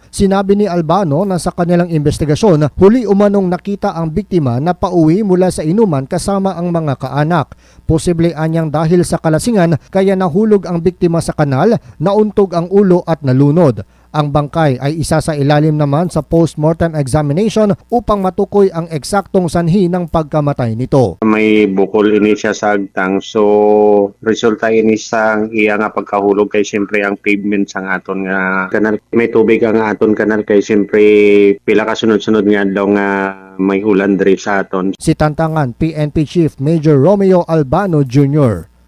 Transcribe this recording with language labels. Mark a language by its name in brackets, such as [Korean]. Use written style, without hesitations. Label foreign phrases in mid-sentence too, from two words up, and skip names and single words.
[Filipino] Sinabi ni Albano na sa kanilang investigasyon, huli umanong nakita ang biktima na pauwi mula sa inuman kasama ang mga kaanak. Posible anyang dahil sa kalasingan kaya nahulog ang biktima sa kanal, nauntog ang ulo at nalunod. Ang bangkay ay isa sa ilalim naman sa [English] post-mortem examination [Filipino] upang matukoy ang eksaktong sanhi ng pagkamatay nito. [Hiligaynon] May bukol ini siya sa agtang, so resulta ini sang iya nga pagkahulog kay siyempre ang pavement sang aton nga kanal. May tubig ang aton kanal kay siyempre pila ka sunod-sunod nga daw nga may ulan diri sa aton. Si Tantangan PNP Chief Major Romeo Albano Jr.